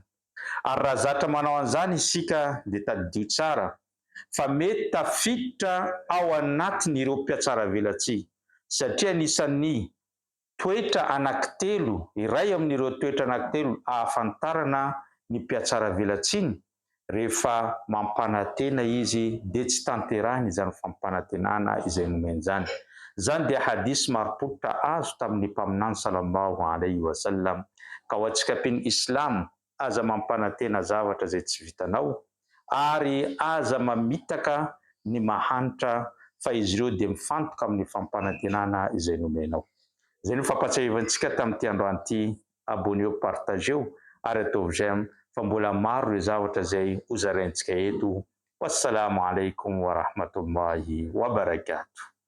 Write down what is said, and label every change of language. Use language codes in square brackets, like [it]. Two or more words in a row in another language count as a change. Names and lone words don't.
[mg] Ary raha zatra manao an'izany isika dia tadidio tsara fa mety tafiditra ao anatin'ireo mpiatsara velatsia, satria anisan'ny toetra anankitelo, iray amin'ireo toetra anankitelo ahafantarana ny mpiatsara velatsiany, rehefa mampanantena izy dia tsy tanterahiny izany fampanantenana izay nomeny izany. Zany dia hadisy marim-pototra azo tamin'ny mpaminany [ar] صلى الله عليه وسلم. [mg] Ka ho antsika mpino Islamo, aza mampanantena zavatra izay tsy vitanao ary aza mamitaka ny mahanitra fa izy ireo dia mifantoka amin'ny fampanantenana izay nomenao. Izay no fampatsiahivantsika tamin'ity androany ity. Abonneo, partageo ary ataovy j'aime fa mbola maro ireo zavatra izay hozaraintsika eto. [ar] والسلام عليكم ورحمة الله وبركاته.